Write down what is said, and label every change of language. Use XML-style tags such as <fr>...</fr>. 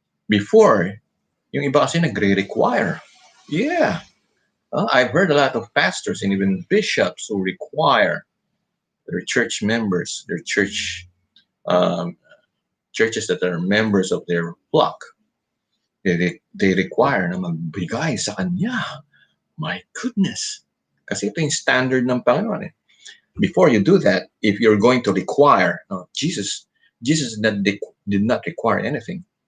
<tl>Before, yung iba kasi nagre-require. Yeah.</tl> <en>I've heard a lot of pastors and even bishops who require their church members, their um, churches that are members of their flock. They require</en> <tl>na magbigay sa kanya.</tl> <en>My goodness.</en> <tl>Kasi ito yung standard ng Panginoon eh.</tl> <en>Before you do that, if you're going to require, Jesus did not require anything.</en>